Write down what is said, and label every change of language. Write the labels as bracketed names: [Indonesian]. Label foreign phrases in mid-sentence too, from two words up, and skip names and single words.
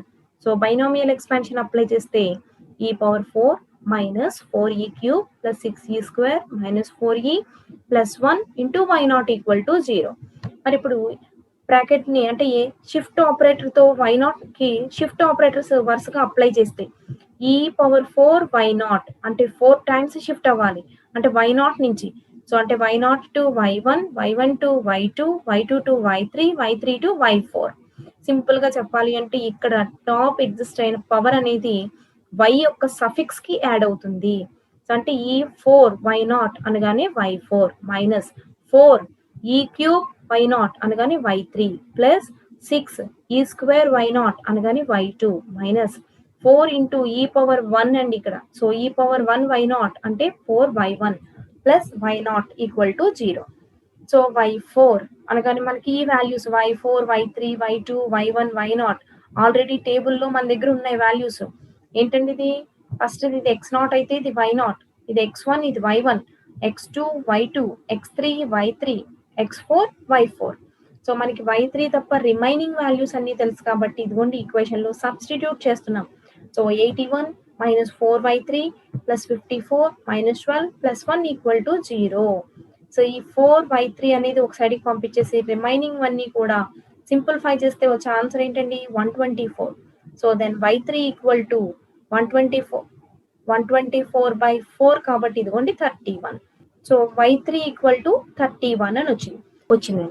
[Telugu] సో, [English] binomial expansion apply [Telugu] చేస్తే [English] e power 4 minus 4e cube plus 6e square minus 4e plus 1 into y naught equal to 0. [Telugu] మరి ఇప్పుడు బ్రాకెట్‌ని అంటే షిఫ్ట్ ఆపరేటర్‌తో వై నాట్‌కి [English] shift operators [Telugu] వరుసగా అప్లై చేస్తే [English] e power 4 y naught [Telugu] అంటే [English] 4 times shift [Telugu] అవ్వాలి. అంటే [English] y naught [Telugu] నుంచి. సో, అంటే [English] y0 to y1, y1 to y2, y2 to y3, y3 to y4. [Telugu] సింపుల్‌గా చెప్పాలి అంటే ఇక్కడ [English] top exist [Telugu] అయిన పవర్ అనేది y యొక్క సఫిక్స్‌కి యాడ్ అవుతుంది. సో, అంటే ఈ 4 y0 అనగానే [English] y4 minus 4 e cube y0 [Telugu] అనగానే [English] y3 plus 6 e square y0 [Telugu] అనగానే [English] y2 minus 4 into e power 1 [Telugu] అండి ఇక్కడ. సో, [English] e power 1 y0 [Telugu] అంటే [English] 4y1 plus y naught equal to 0. [Telugu] సో, y4 అనగానే మనకి ఈ వాల్యూస్ y4, y3, y2, y1, y0 ఆల్రెడీ టేబుల్‌లో మన దగ్గర ఉన్నాయి వాల్యూస్. ఏంటండి ఇది? ఫస్ట్ ఇది x0 అయితే ఇది y0, ఇది x1, ఇది y1, x2, y2, x3, y3, x4, y4. సో, మనకి y3 తప్ప [English] remaining values [Telugu] అన్నీ తెలుసు కాబట్టి ఇదిగోండి ఈక్వేషన్‌లో సబ్స్టిట్యూట్ చేస్తున్నాం. [English] సో, 81 minus 4y3 plus 54 minus 12 plus 1 equal to 0. [Telugu] సో, ఈ 4y3 అనేది ఒక సైడ్‌కి పంపించేసి రిమైనింగ్ అన్నీ కూడా సింప్లిఫై చేస్తే వచ్చే ఆన్సర్ ఏంటండి? 124. సో, [English] then y3 equal to 124 [Telugu] 124/4 కాబట్టి ఇదిగోండి 31. సో, [English] y3 equal to 31 [Telugu] అని వచ్చిందండి.